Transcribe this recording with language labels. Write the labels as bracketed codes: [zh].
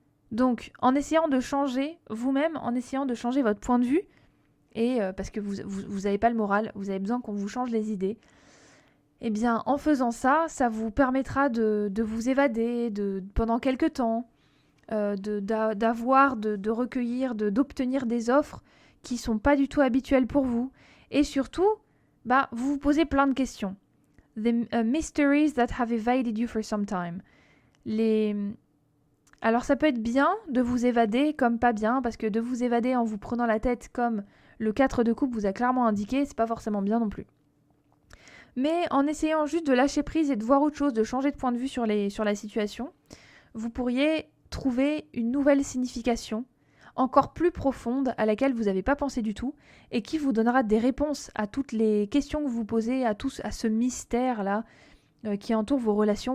[fr] Donc, en essayant de changer vous-même, en essayant de changer votre point de vue, et parce que vous n'avez pas le moral, vous avez besoin qu'on vous change les idées, eh bien, en faisant ça, ça vous permettra de vous évader pendant quelques temps, de recueillir, d'obtenir des offres qui ne sont pas du tout habituelles pour vous. Et surtout, vous vous posez plein de questions. [en] The mysteries that have evaded you for some time. [fr] Alors ça peut être bien de vous évader comme pas bien, parce que de vous évader en vous prenant la tête comme le 4 de coupe vous a clairement indiqué, c'est pas forcément bien non plus. Mais en essayant juste de lâcher prise et de voir autre chose, de changer de point de vue sur la situation, vous pourriez trouver une nouvelle signification, encore plus profonde, à laquelle vous n'avez pas pensé du tout, et qui vous donnera des réponses à toutes les questions que vous posez, à ce mystère-là qui entoure vos relations.